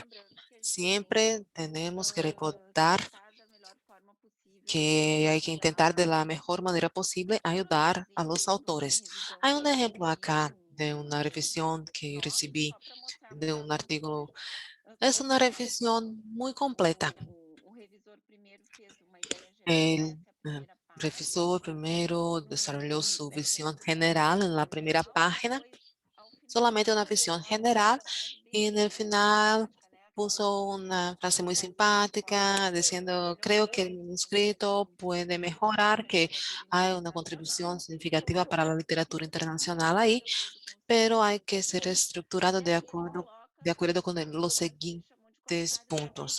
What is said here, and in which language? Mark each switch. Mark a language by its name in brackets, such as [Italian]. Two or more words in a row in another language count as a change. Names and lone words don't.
[Spanish] Siempre tenemos que recordar que hay que intentar de la mejor manera posible ayudar a los autores. Hay un ejemplo acá de una revisión que recibí de un artículo Es una revisión muy completa. [Portuguese] O revisor primeiro fez uma ideia geral, [Spanish] El [Portuguese] essa é a primeira página. [Spanish] revisor primero [Portuguese] No [Spanish] desarrolló [Portuguese] resumo, [Spanish] su [Portuguese] essa [Spanish] visión [Portuguese] revisão [Spanish] general en la primera [Portuguese] geral, e [Spanish] página, [Portuguese] depois, ao final, [Spanish] solamente una visión general, [Portuguese] uma frase [Spanish] y [Portuguese] bem [Spanish] en el final [Portuguese] simpática, né? [Spanish] puso una frase muy simpática diciendo, creo que el manuscrito puede mejorar, que hay una contribución significativa para la literatura internacional ahí, pero hay que ser estructurado de acuerdo con los siguientes puntos.